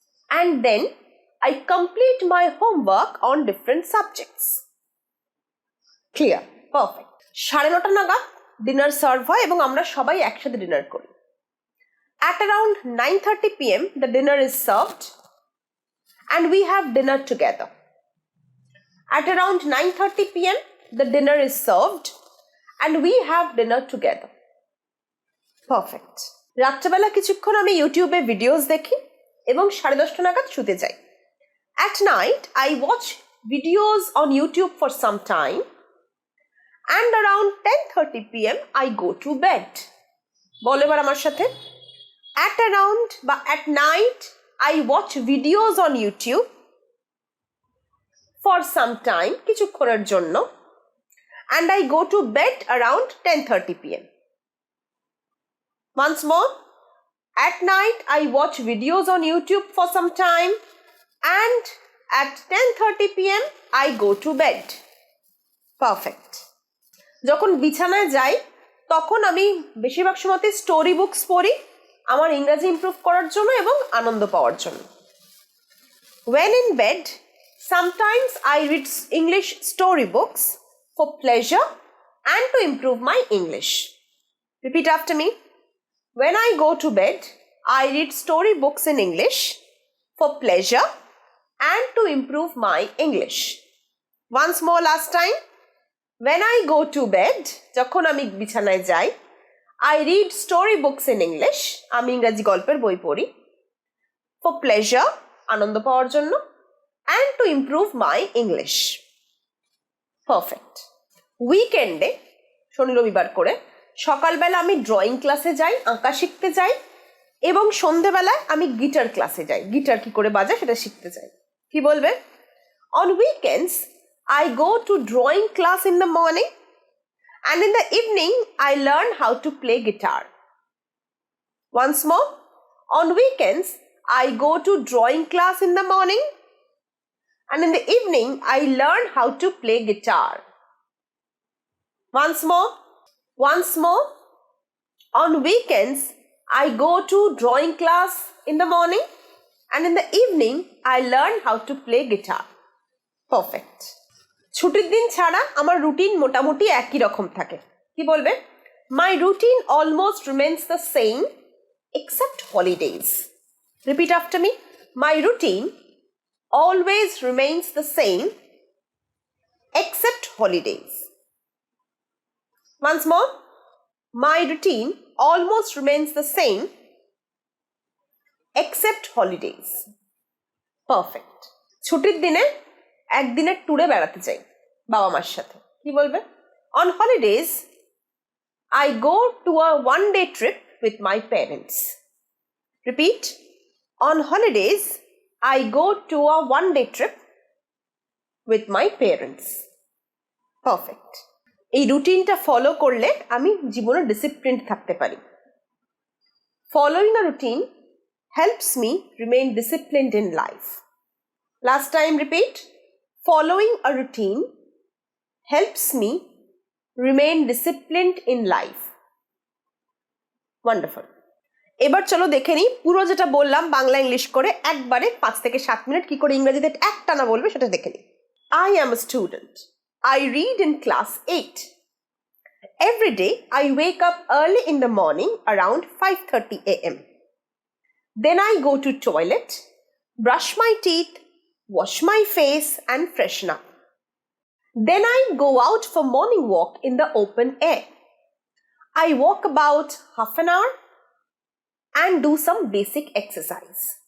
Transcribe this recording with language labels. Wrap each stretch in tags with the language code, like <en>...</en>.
<en>And then I complete my homework on different subjects. Clear? Perfect.</en> <bn>9:30 নাগাদ dinner serve হয় এবং আমরা সবাই একসাথে ডিনার করি।</bn> <en>At around 9:30 p.m. the dinner is served and we have dinner together. At around 9:30 p.m. the dinner is served and we have dinner together. Perfect.</en> <bn>রাত্রেবেলা কিছুক্ষণ আমি ইউটিউবে ভিডিওস দেখি এবং 10:30 নাগাদ শুতে যাই।</bn> <en>At night I watch videos on YouTube for some time and around 10:30 p.m. I go to bed.</en> <bn>বলো এবার আমার সাথে।</bn> <en>At around বা at night I watch videos on YouTube for some time,</en> <bn>কিছুক্ষণের জন্য,</bn> <en>and I go to bed around 10:30 p.m. Once more, at night I watch videos on YouTube for some time, and at 10:30 p.m. I go to bed. Perfect.</en> <bn>যখন বিছানায় যাই তখন আমি বেশিরভাগ সময়তে story books পড়ি আমার ইংরেজি ইমপ্রুভ করার জন্য এবং আনন্দ পাওয়ার জন্য।</bn> <en>When in bed, sometimes I read English story books for pleasure and to improve my English. Repeat after me. When I go to bed, I read story books in English for pleasure and to improve my English. Once more, last time. When I go to bed,</en> <bn>যখন আমি বিছানায় যাই,</bn> <en>I read story books in English,</en> <bn>আমি ইংরেজি গল্পের বই পড়ি,</bn> <en>for pleasure,</en> <bn>আনন্দ পাওয়ার জন্য,</bn> <en>and to improve my English. Perfect.</en> <bn>উইকেন্ডে, শনি রবিবার করে, সকালবেলা আমি ড্রয়িং ক্লাসে যাই, আঁকা শিখতে যাই, এবং সন্ধেবেলায় আমি গিটার ক্লাসে যাই, গিটার কি করে বাজায় সেটা শিখতে যাই। কি বলবে?</bn> <en>On weekends, I go to drawing class in the morning, and in the evening I learn how to play guitar. Once more, on weekends I go to drawing class in the morning, and in the evening I learn how to play guitar. Once more, on weekends I go to drawing class in the morning, and in the evening I learn how to play guitar. Perfect.</en> <bn>ছুটির দিন ছাড়া আমার routine মোটামুটি একই রকম থাকে। কি বলবে?</bn> <en>My routine almost remains the same except holidays. Repeat after me. My routine always remains the same except holidays. Once more. My routine almost remains the same except holidays. Perfect.</en> <bn>ছুটির দিনে একদিনের ট্যুরে বেড়াতে যাই বাবা মার সাথে। কি বলবে?</bn> <en>On holidays, I go to a one-day trip with my parents. Repeat. On holidays, I go to a one-day trip with my parents. Perfect.</en> <bn>এই রুটিনটা ফলো করলে আমি জীবনে ডিসিপ্লিনড থাকতে পারি।</bn> <en>Following a routine helps me remain disciplined in life. Last time, repeat. Following a routine helps me remain disciplined in life. Wonderful.</en> <bn>এবার চলো দেখে নিই পুরো যেটা বললাম বাংলা ইংলিশ করে একবারে 5 থেকে 7 মিনিট কি করে ইংরেজিতে একটানা বলবে সেটা দেখে নিই।</bn> <en>I am a student. I read in class 8. Every day I wake up early in the morning around 5:30 a.m. Then I go to toilet, brush my teeth, wash my face and freshen up. Then I go out for morning walk in the open air. I walk about half an hour and do some basic exercise.</en>